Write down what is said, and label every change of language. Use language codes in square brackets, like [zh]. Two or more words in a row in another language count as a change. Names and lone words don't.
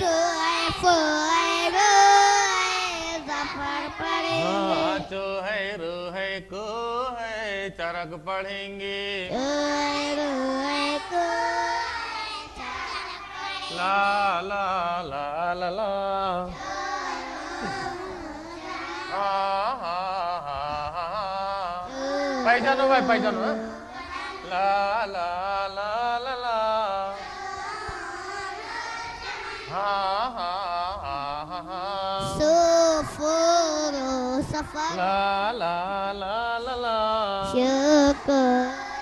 [hi] हाँ चो है रो है को है चरक पढ़ेंगे। ला ला ला ला ला पहचानो भाई पहचानो हाँ? ला ला ला ला ला हाँ हाँ हाँ हाँ [ar] سفر سفر ला ला ला ला ला شكر